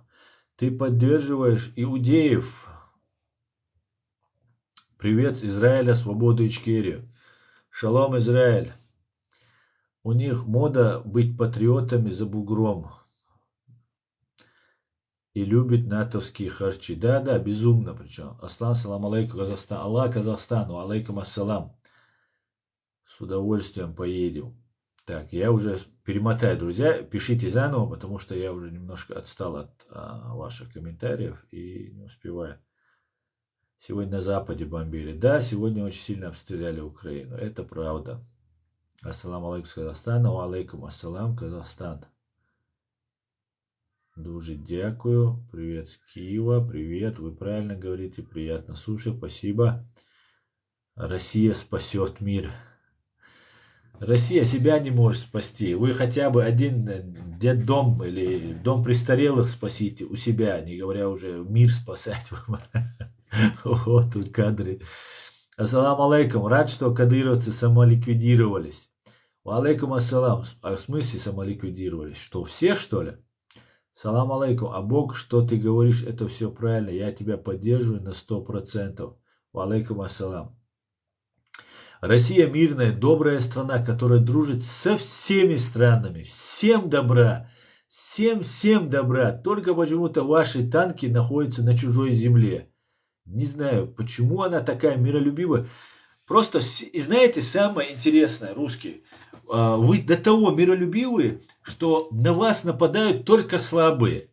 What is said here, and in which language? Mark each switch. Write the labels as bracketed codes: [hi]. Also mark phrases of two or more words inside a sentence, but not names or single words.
[ru] Ты поддерживаешь иудеев. Привет с Израиля, свободу Ичкерию. Шалом, Израиль. У них мода быть патриотами за бугром. И любит натовские харчи. Да, безумно причем. Аслан, [ar] سلام عليكم, [ru] Казахстан. Аллах Казахстану, [ar] عليكم السلام. [ru] С удовольствием поедем. Так, я уже перемотаю, друзья. Пишите заново, потому что я уже немножко отстал от ваших комментариев и не успеваю. Сегодня на Западе бомбили. Да, сегодня очень сильно обстреляли Украину. Это правда. [ar] السلام عليكم [ru] с Казахстана. [ar] عليكم السلام, [ru] Казахстан. [uk] Дуже дякую. [ru] Привет с Киева. Привет. Вы правильно говорите. Приятно слушать. Спасибо. Россия спасет мир. Россия себя не может спасти. Вы хотя бы один детдом или дом престарелых спасите у себя, не говоря уже мир спасать. Вот тут кадры. [ar] السلام عليكم. [ru] Рад, что кадыровцы самоликвидировались. [ar] عليكم السلام. [ru] А в смысле самоликвидировались? Что, все, что ли? [ar] سلام عليكم. [ru] А Бог, что ты говоришь, это все правильно. Я тебя поддерживаю на 100%. [ar] عليكم السلام. [ru] Россия мирная, добрая страна, которая дружит со всеми странами. Всем добра. Всем добра. Только почему-то ваши танки находятся на чужой земле. Не знаю, почему она такая миролюбивая. Просто, и знаете, самое интересное, русские, вы до того миролюбивые, что на вас нападают только слабые.